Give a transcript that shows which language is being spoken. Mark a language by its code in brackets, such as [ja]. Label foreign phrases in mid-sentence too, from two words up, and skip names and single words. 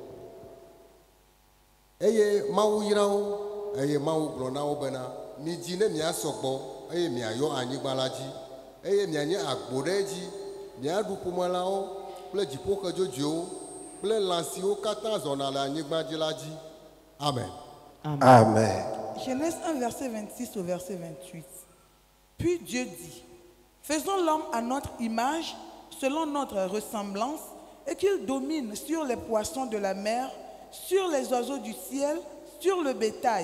[ee] eye mawu yra wo eye mawu gblɔ na wo bena midzi ne miasɔ gbɔ eye miayɔ anyigba la dzi eye mianye agbo ɖe edzi miaɖu ƒomelãwo kple dziƒoxedzodzoewo kple lã siwo katã zɔna le anyigba dzi la dzi. Amen. Amen. [fr] Genèse 1, verset 26 au verset 28. Puis Dieu dit, faisons l'homme à notre image, selon notre ressemblance, et qu'il domine sur les poissons de la mer, sur les oiseaux du ciel, sur le bétail.